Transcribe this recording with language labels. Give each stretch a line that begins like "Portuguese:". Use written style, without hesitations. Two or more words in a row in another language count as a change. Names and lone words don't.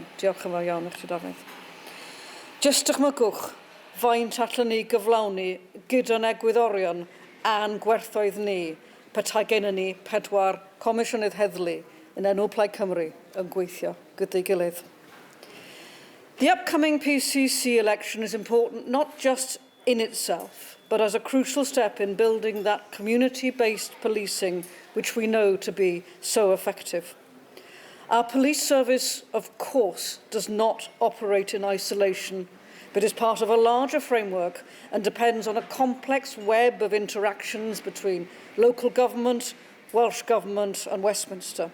Welsh: Diolch yn fawr iawn i chi, Dafydd. Jyst dychmygwch faint allan ni gyflawni gyda'n egwyddorion a'n gwerthoedd ni petai gennym ni 4 Comisiynydd Heddlu yn enw Plaid Cymru yn gweithio gyda'i gilydd.
English: The upcoming PCC election is important not just in itself, but as a crucial step in building that community-based policing which we know to be so effective. Our police service, of course, does not operate in isolation, but is part of a larger framework and depends on a complex web of interactions between local government, Welsh Government and Westminster.